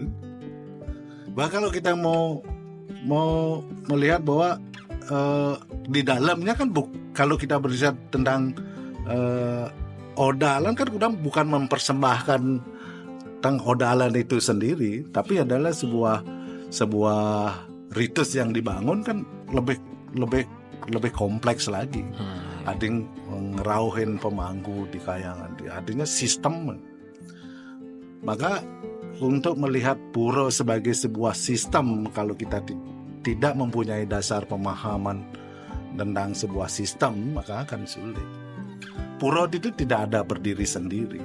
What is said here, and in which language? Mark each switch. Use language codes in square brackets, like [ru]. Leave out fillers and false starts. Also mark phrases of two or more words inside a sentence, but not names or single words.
[id] Bahkan kalau kita mau melihat bahwa di dalamnya kan kalau kita berbicara tentang odalan kan bukan mempersembahkan tentang odalan itu sendiri, tapi adalah sebuah ritus yang dibangun kan lebih kompleks lagi. Ada yang ngerauhin pemangku di kayangan, artinya sistem. Maka untuk melihat pura sebagai sebuah sistem, kalau kita tidak mempunyai dasar pemahaman tentang sebuah sistem, maka akan sulit. Pura itu tidak ada berdiri sendiri.